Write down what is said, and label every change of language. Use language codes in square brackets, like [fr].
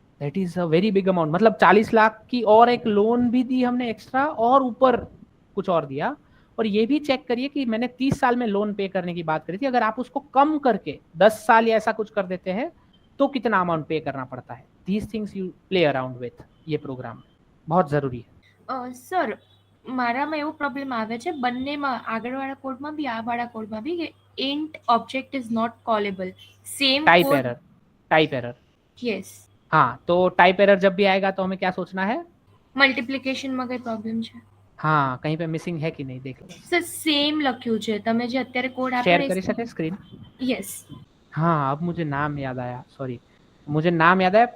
[hi] That is a very big amount. मतलब 40 लाख की और एक लोन भी दी हमने एक्स्ट्रा, और ऊपर कुछ और दिया। और ये भी चेक करिए कि मैंने 30 साल में लोन पे करने की बात करी थी, अगर आप उसको कम करके 10 साल या ऐसा कुछ कर देते हैं तो कितना अमाउंट पे करना पड़ता है। These things you play around with, ये प्रोग्राम बहुत જરૂરી है। [gu] સર મારામાં એવો પ્રોબ્લેમ આવે છે બંનેમાં, આગળવાળા કોડમાં બી આ વાળા કોડમાં બી, કે int object is not callable, same [en] Type code। Error, type error, yes, [hi] हाँ। तो टाइप एरर जब भी आएगा तो हमें क्या सोचना है, [gu] મલ્ટિપ્લિકેશનમાં કઈ પ્રોબ્લેમ છે? [hi] हाँ कहीं पे मिसिंग है कि नहीं देख लो। [gu] સર સેમ લખ્યું છે તમે જે અત્યારે કોડ [en] share [gu] આપ્યો करी सके स्क्रीन। [en] Yes. [hi] हाँ अब मुझे नाम याद आया, सॉरी मुझे नाम याद आया।